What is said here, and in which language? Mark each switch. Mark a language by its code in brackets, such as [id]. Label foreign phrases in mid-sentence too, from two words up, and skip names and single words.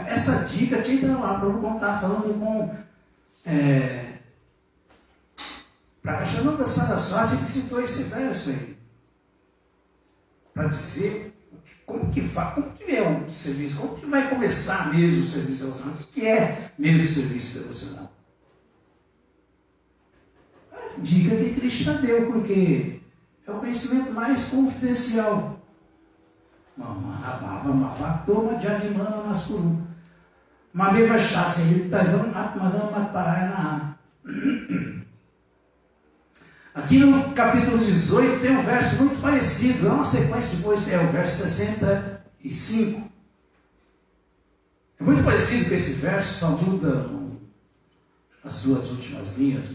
[pt] Essa dica, Chaitanya Mahaprabhu está falando com Prakashananda Saraswati, que citou esse verso aí, para dizer como que é o serviço, como que vai começar mesmo o serviço devocional, o que é mesmo o serviço devocional. Dica que Krishna deu, porque é o conhecimento mais confidencial. [sa] Mamanabhava Mavaktoma Jadimana Maskuru Mameva Shasya Yuktavam Atmadam Matparayana. [pt] Aqui no capítulo 18 tem um verso muito parecido, é uma sequência, depois tem o verso 65. É muito parecido com esse verso, só muda as duas últimas linhas.